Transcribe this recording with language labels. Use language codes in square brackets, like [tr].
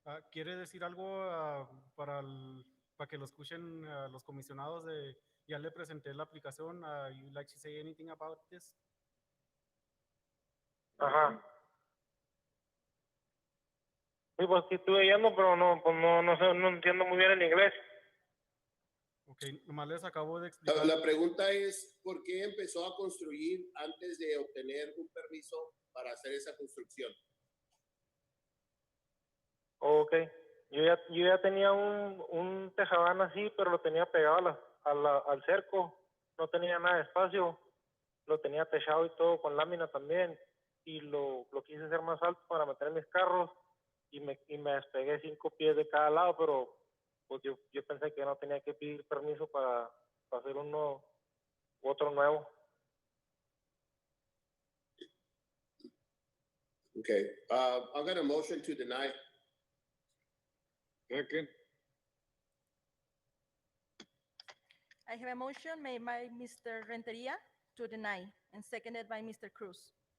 [es] ¿Quiere decir algo para que lo escuchen los comisionados? Ya le presenté la aplicación. [en] You'd like to say anything about this? [es] Ajá. Sí, pues sí estuve yendo, pero no, pues no sé, no entiendo muy bien el inglés. Ok, nomás les acabo de explicar. La pregunta es, ¿por qué empezó a construir antes de obtener un permiso para hacer esa construcción? Ok. Yo ya tenía un tejabán así, pero lo tenía pegado al cerco. No tenía nada de espacio. Lo tenía techado y todo con lámina también. Y lo quise hacer más alto para meter mis carros. Y me despegué 5 pies de cada lado, pero pues yo pensé que no tenía que pedir permiso para hacer otro nuevo. [en] Okay, I've got a motion to deny. Second. I have a motion made by Mr. Renteria to deny and seconded by Mr. Cruz.